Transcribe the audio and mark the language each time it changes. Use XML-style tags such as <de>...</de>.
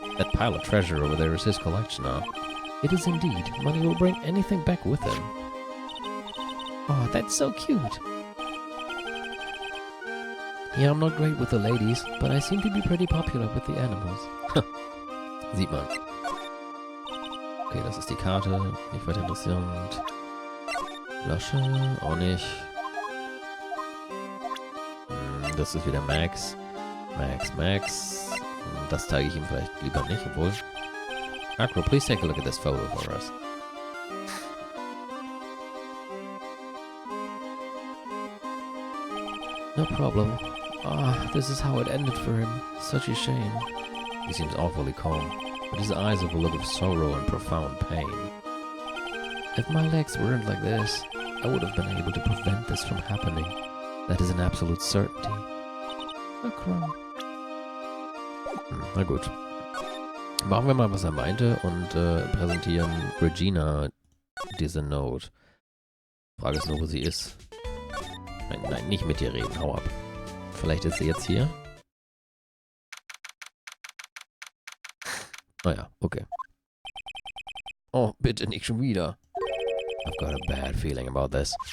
<en>That pile of treasure over there is his collection now. It is indeed. Money will bring anything back with him. Oh, that's so cute. Yeah, I'm not great with the ladies, but I seem to be pretty popular with the animals.</en> <de>Sieht man. Okay, das ist die Karte. Nicht weiter interessant. Flasche, auch nicht. Das ist wieder Max. Max. Das zeige ich ihm vielleicht lieber nicht, obwohl...</de> <en>Acro, please take a look at this photo for us. No problem. This is how it ended for him. Such a shame. He seems awfully calm, but his eyes have a look of sorrow and profound pain. If my legs weren't like this, I would have been able to prevent this from happening. That is an absolute certainty.</en> <de>Acro. Na gut. Machen wir mal, was er meinte und präsentieren Regina diese Note. Frage ist nur, wo sie ist. Nein, nicht mit dir reden, hau ab. Vielleicht ist sie jetzt hier? Naja, okay. Oh, bitte nicht schon wieder.</de> <en>I've got a bad feeling about this.</en>